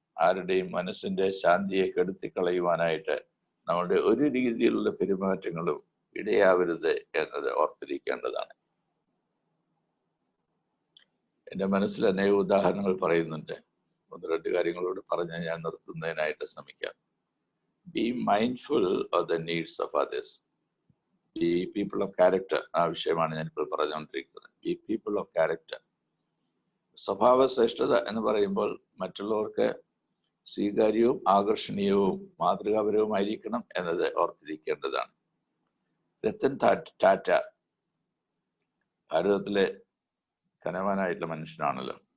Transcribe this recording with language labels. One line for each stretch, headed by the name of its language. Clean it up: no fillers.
Malayalam: ആരുടെയും മനസ്സിന്റെ ശാന്തിയെ കെടുത്തിക്കളയുവാനായിട്ട് നമ്മുടെ ഒരു രീതിയിലുള്ള പെരുമാറ്റങ്ങളും ഇടയാവരുത് എന്നത് ഓർത്തിരിക്കേണ്ടതാണ്. എൻ്റെ മനസ്സിൽ അനേക ഉദാഹരണങ്ങൾ പറയുന്നുണ്ട്. 1-2 കാര്യങ്ങളോട് പറഞ്ഞ് ഞാൻ നിർത്തുന്നതിനായിട്ട് ശ്രമിക്കാം.
English: Be mindful of the needs of others. Be people of character.
Malayalam: ആ വിഷയമാണ് ഞാനിപ്പോൾ പറഞ്ഞുകൊണ്ടിരിക്കുന്നത്.
English: Be people of character.
Malayalam: സ്വഭാവ ശ്രേഷ്ഠത എന്ന് പറയുമ്പോൾ മറ്റുള്ളവർക്ക് സ്വീകാര്യവും ആകർഷണീയവും മാതൃകാപരവുമായിരിക്കണം എന്നത് ഓർത്തിരിക്കേണ്ടതാണ്. രത്തൻ ടാറ്റ ഭാരതത്തിലെ ധനവാനായിട്ടുള്ള മനുഷ്യനാണല്ലോ.